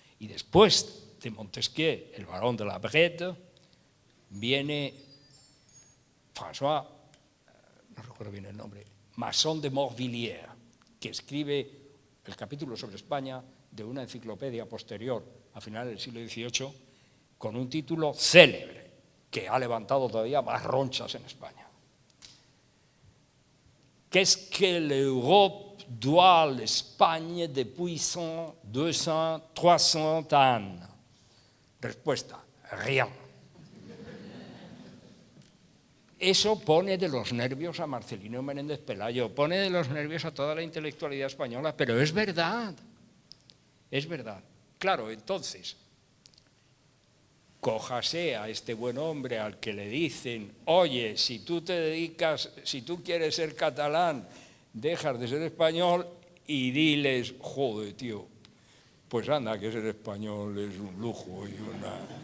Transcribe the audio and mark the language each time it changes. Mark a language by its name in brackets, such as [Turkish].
[Spanish] Y después de Montesquieu, el barón de la Brette, viene François, no recuerdo bien el nombre, Masson de Morvilliers, que escribe el capítulo sobre España de una enciclopedia posterior, a finales del siglo XVIII, con un título célebre, que ha levantado todavía más ronchas en España. [French] Qu'est-ce que l'Europe doit à l'Espagne depuis 100, 200, 300 ans? [Spanish] Respuesta, rien. Eso pone de los nervios a Marcelino Menéndez Pelayo, pone de los nervios a toda la intelectualidad española, pero es verdad, es verdad. Claro, entonces, cójase a este buen hombre al que le dicen, oye, si tú te dedicas, si tú quieres ser catalán, dejas de ser español, y diles, joder, tío, pues anda, que ser español es un lujo y una...